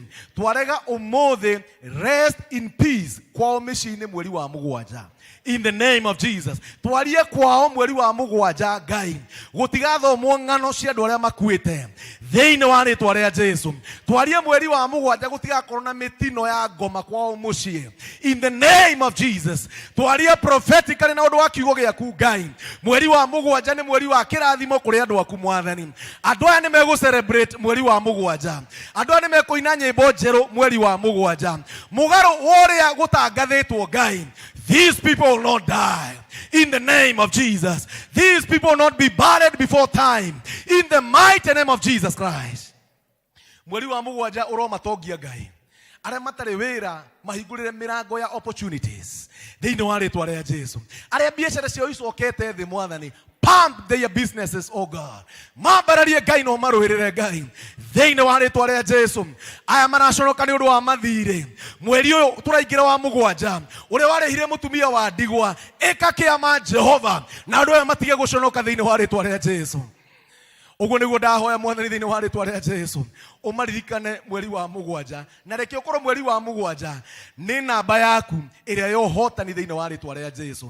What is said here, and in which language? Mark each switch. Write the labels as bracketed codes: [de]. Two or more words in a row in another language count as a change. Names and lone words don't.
[ki] Twarega umothe [en] rest in peace [ki] kwao micii-ini mweri wa mugwanja [en] in the name of Jesus. [ki] Twarie kwao mweri wa mugwanja Ngai gutigathomwo ng'ano cia andu aria makuite thiini wa ritwa ria Jesu. Twarie mweri wa mugwanja gutigakorwo na mitino ya ngoma kwao mucii [en] in the name of Jesus. [ki] Twarie prophetically na undu wa kiugo giaku Ngai mweri wa mugwanja ni mweri wa kirathimo kuri andu aku mwathani. Andu aya ni megu celebrate mweri wa mugwanja, andu aya ni mekuina nyimbo njeru mweri wa mugwanja mugaru woria gutangathitwo Ngai. [en] These people will not die in the name of Jesus. These people will not be buried before time in the mighty name of Jesus Christ. [ki] Mweri wa mugwanja uromatongia Ngai aria matari wira mahingurire mirango ya opportunities thiini wa ritwa ria Jesu. Aria biashara cio icokete thi mwathani [en] pump their businesses, oh God. [ki] Mambararie Ngai no maruhirire Ngai thiini wa ritwa ria Jesu. Aya maraconoka ni undu wa mathire mweri uyu turaingira wa mugwanja uria warehire mutumia wa ndigwa eka kiama Jehova na andu aya matige guconoka thiini wa ritwa ria Jesu. Uguo niguo ndahoya mwathani thiini wa ritwa ria Jesu umaririkane mweri wa mugwanja na reke ukorwo mweri wa mugwanja ni namba yaku iria yohotani thiini wa ritwa ria Jesu.